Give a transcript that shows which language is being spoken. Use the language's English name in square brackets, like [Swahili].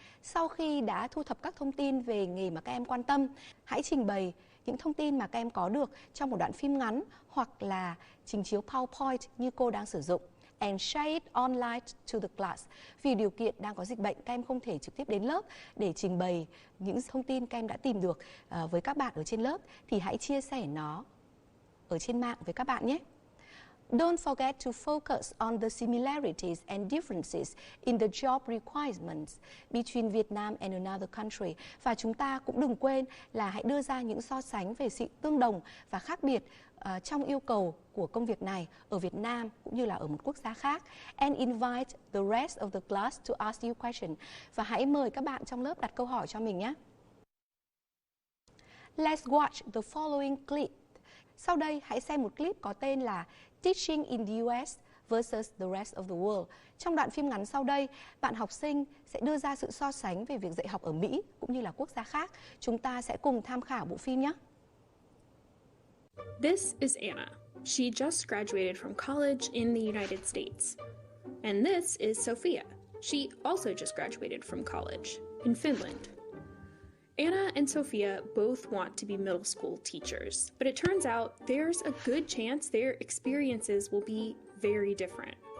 [Vietnamese] Sau khi đã thu thập các thông tin về nghề mà các em quan tâm, hãy trình bày những thông tin mà các em có được trong một đoạn phim ngắn hoặc là trình chiếu PowerPoint như cô đang sử dụng. [English] And share it online to the class. [Vietnamese] Vì điều kiện đang có dịch bệnh, các em không thể trực tiếp đến lớp để trình bày những thông tin các em đã tìm được với các bạn ở trên lớp, thì hãy chia sẻ nó ở trên mạng với các bạn nhé. [English] Don't forget to focus on the similarities and differences in the job requirements between Vietnam and another country. [Vietnamese] Và chúng ta cũng đừng quên là hãy đưa ra những so sánh về sự tương đồng và khác biệt trong yêu cầu của công việc này ở Việt Nam cũng như là ở một quốc gia khác. [English] And invite the rest of the class to ask you questions. [Vietnamese] Và hãy mời các bạn trong lớp đặt câu hỏi cho mình nhé. [English] Let's watch the following clip. [Vietnamese] Sau đây hãy xem một clip có tên là Teaching in the US versus the rest of the world. Trong đoạn phim ngắn sau đây, bạn học sinh sẽ đưa ra sự so sánh về việc dạy học ở Mỹ cũng như là quốc gia khác. Chúng ta sẽ cùng tham khảo bộ phim nhé. [English] This is Anna. She just graduated from college in the United States. And this is Sophia. She also just graduated from college in Finland. Anna and Sophia both want to be middle school teachers, but it turns out there's a good chance their experiences will be very different.